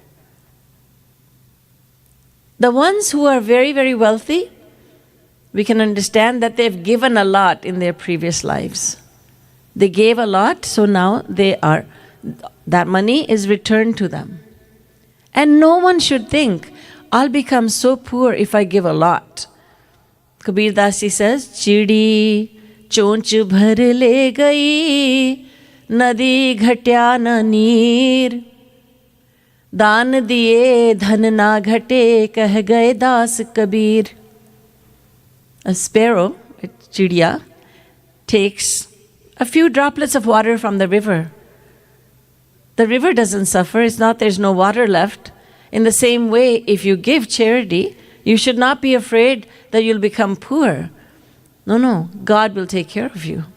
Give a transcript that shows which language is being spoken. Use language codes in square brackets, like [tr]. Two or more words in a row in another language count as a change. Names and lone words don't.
[en] The ones who are very, very wealthy, we can understand that they've given a lot in their previous lives. They gave a lot, so now that money is returned to them. And no one should think, I'll become so poor if I give a lot. Kabir Dasi says, [hi] चिड़ी चोंच भर ले गई, नदी घट्या न नीर. दान दिए धन न घटे, कह गए दास कबीर. [en] A sparrow, a chidiya, takes a few droplets of water from the river. The river doesn't suffer. It's not there's no water left. In the same way, if you give charity, you should not be afraid that you'll become poor. No, God will take care of you.